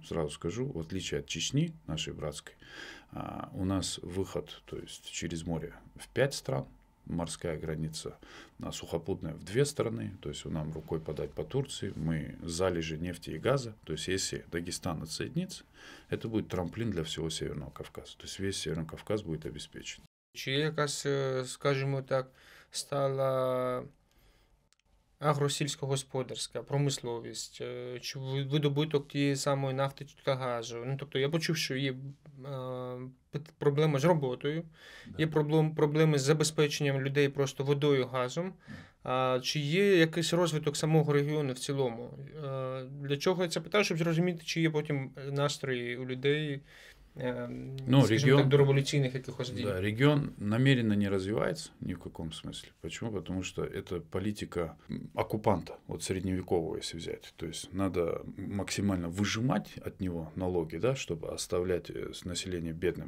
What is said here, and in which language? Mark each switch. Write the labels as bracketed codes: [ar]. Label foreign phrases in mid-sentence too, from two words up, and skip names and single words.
[ru] Сразу скажу, в отличие от Чечни, нашей братской, у нас выход, то есть через море в 5 стран, морская граница сухопутная в 2 страны, то есть нам рукой подать по Турции, мы залежи нефти и газа, то есть если Дагестан отсоединится, это будет трамплин для всего Северного Кавказа, то есть весь Северный Кавказ будет обеспечен. [uk] Чи якась, скажімо так, стала агросільськогосподарська промисловість, чи видобуток тієї самої нафти та газу. Тобто я почув, що є проблема з роботою, є проблеми з забезпеченням людей просто водою, газом. Чи є якийсь розвиток самого регіону в цілому? Для чого я це питаю, щоб зрозуміти, чи є потім настрої у людей, [ru] скажем, до революционных каких-то дій. Да, регион намеренно не развивается ни в каком смысле. Почему? Потому что это политика оккупанта, вот средневекового, если взять. То есть надо максимально выжимать от него налоги, да, чтобы оставлять население бедным.